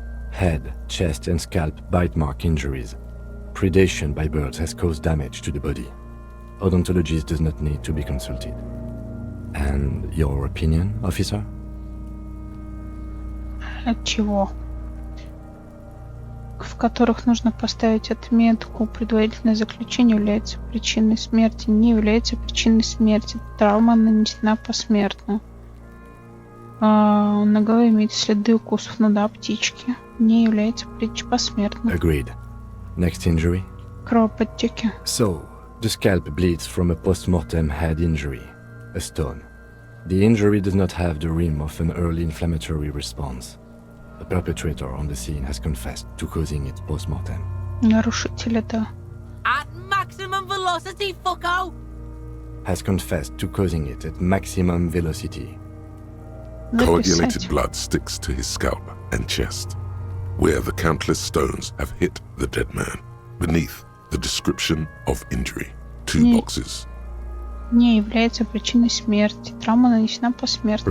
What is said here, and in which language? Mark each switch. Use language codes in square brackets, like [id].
[en] Head, chest, and scalp bite mark injuries. Predation by birds has caused damage to the body. Odontologist does not need to be consulted. And your opinion, officer? [ru] От чего? В которых нужно поставить отметку. Предварительное заключение является причиной смерти. Не является причиной смерти. Травма нанесена посмертно. На голове имеются следы укусов, ну да, птички. Не является посмертной. [en] Agreed. Next injury? [ru] Кровоподтеки. [en] So, the scalp bleeds from a post-mortem head injury, a stone. The injury does not have the rim of an early inflammatory response. The perpetrator on the scene has confessed to causing it post-mortem. [ru] Нарушитель это. [en] At maximum velocity, fucko! Has confessed to causing it at maximum velocity. Coagulated [ru] Записать. [en] blood sticks to his scalp and chest, where the countless stones have hit the dead man. Beneath, the description of injury. 2 [ru] Не. [en] boxes. [ru] Не является причиной смерти. Травма нанесена посмертно.